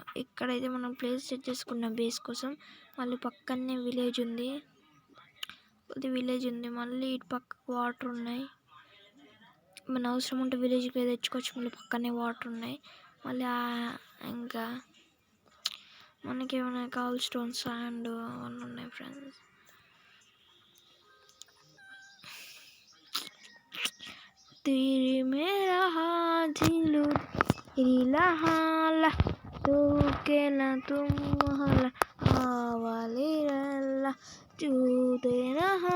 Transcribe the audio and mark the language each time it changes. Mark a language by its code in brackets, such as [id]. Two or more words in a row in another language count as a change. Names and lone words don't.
[te] ఇక్కడైతే మనం [en] place set [te] చేసుకున్నాం బేస్ కోసం. మళ్ళీ పక్కనే విలేజ్ ఉంది, మళ్ళీ ఇటు పక్కకు వాటర్ ఉన్నాయి. మన అవసరం ఉంటే విలేజ్కి తెచ్చుకోవచ్చు. మళ్ళీ పక్కనే వాటర్ ఉన్నాయి. మళ్ళీ ఇంకా మనకి ఏమైనా కావాలి [en] stone, sand [te] అవన్నీ ఉన్నాయి ఫ్రెండ్స్. तेरे मेरा दिलू इलाहाला तू केला तुम हला आवाली रला तू तेरा